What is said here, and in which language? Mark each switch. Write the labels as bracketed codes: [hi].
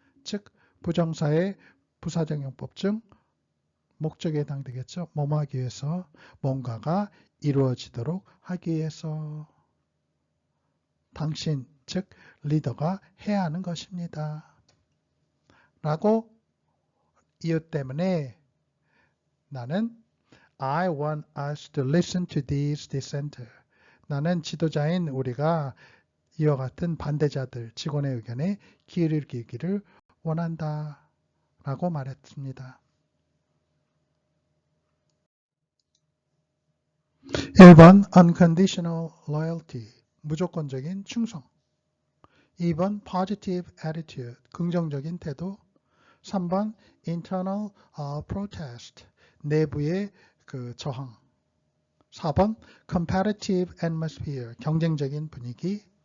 [ko] 즉 부정사의 부사적용법 중 목적에 해당되겠죠. 뭐뭐 하기 위해서 뭔가가 이루어지도록 하기 위해서 당신 즉 리더가 해야 하는 것입니다. 라고 이유 때문에 나는 [en] I want us to listen to these dissenters. [ko] 나는 지도자인 우리가 이와 같은 반대자들 직원의 의견에 귀를 기울이기를 원한다. 라고 말했습니다. 1번 [en] unconditional loyalty [ko] 무조건적인 충성 2번 [en] positive attitude [ko] 긍정적인 태도 3번 [en] internal protest [ko] 내부의 그 저항 4번 [en] competitive atmosphere [ko] 경쟁적인 분위기